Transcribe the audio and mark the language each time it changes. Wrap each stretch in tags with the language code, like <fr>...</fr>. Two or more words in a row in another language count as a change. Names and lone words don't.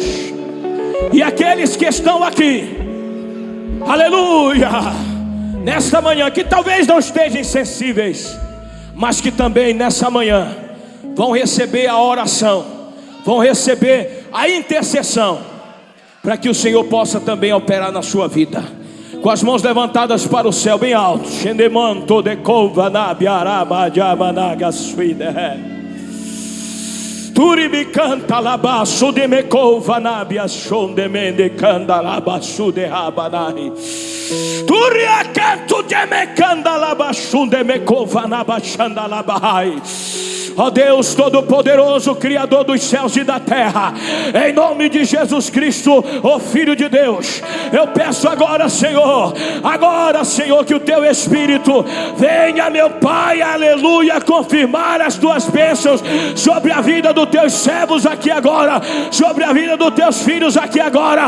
<pt>E aqueles que estão aqui, aleluia, nesta manhã, que talvez não estejam sensíveis, mas que também nessa manhã vão receber a oração, vão receber a intercessão, para que o Senhor possa também operar na sua vida. Com as mãos levantadas para o céu bem alto. Turibi canta labaço de mecova nabia shondemende canda labaço de rabanai. Turia canto de mecanda labaço de mecova nabachanda labahai. Ó Deus Todo-Poderoso, Criador dos céus e da terra, em nome de Jesus Cristo, ó Filho de Deus, eu peço agora, Senhor, que o Teu Espírito venha, meu Pai, aleluia, confirmar as Tuas bênçãos sobre a vida dos Teus servos aqui agora, sobre a vida dos Teus filhos aqui agora.</pt>